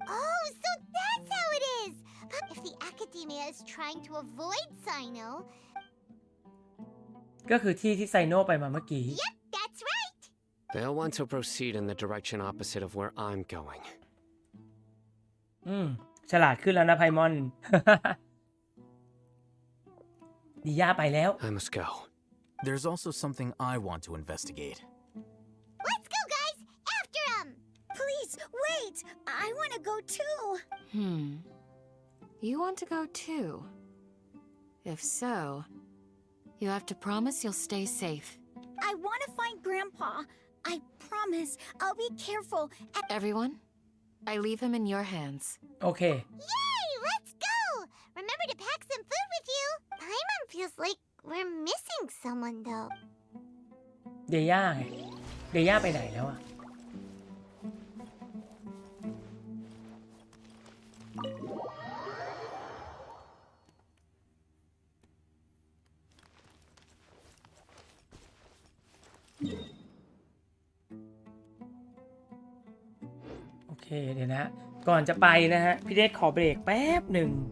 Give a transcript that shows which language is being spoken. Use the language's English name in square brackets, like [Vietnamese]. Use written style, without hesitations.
[English] Oh, so that's how it is! If the Academia is trying to avoid Sino... [Thai] ก็คือที่ที่ไซโน่ไปมาเมื่อกี้ [English] Yep, that's right! They'll want to proceed in the direction opposite of where I'm going. [Thai] ฉลาดขึ้นแล้วนะไพมอน ดิย่าไปแล้ว [English] I must go. There's also something I want to investigate. Let's go, guys! After him! Please, wait! I want to go too! You want to go too? If so, you have to promise you'll stay safe. I want to find Grandpa. I promise. I'll be careful. Everyone, I leave him in your hands. [Thai] โอเค [English] Yay! Let's go! Remember to pack some food with you. Paimon feels like we're missing someone, though. [Thai] เดย่าไงเดย่าไปไหนแล้วอะโอเคเดี๋ยวนะ ก่อนจะไปนะฮะ พี่เดชขอเบรกแป๊บหนึ่ง